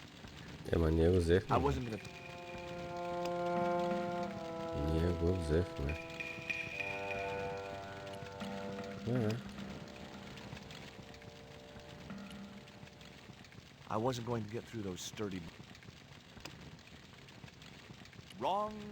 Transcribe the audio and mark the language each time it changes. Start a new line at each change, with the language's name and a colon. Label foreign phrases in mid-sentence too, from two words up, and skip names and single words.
Bulgarian: Ема ние го взехме.
English: I wasn't gonna...
Bulgarian: Ние го взехме.
English: I wasn't going to get through those sturdy... Wrong!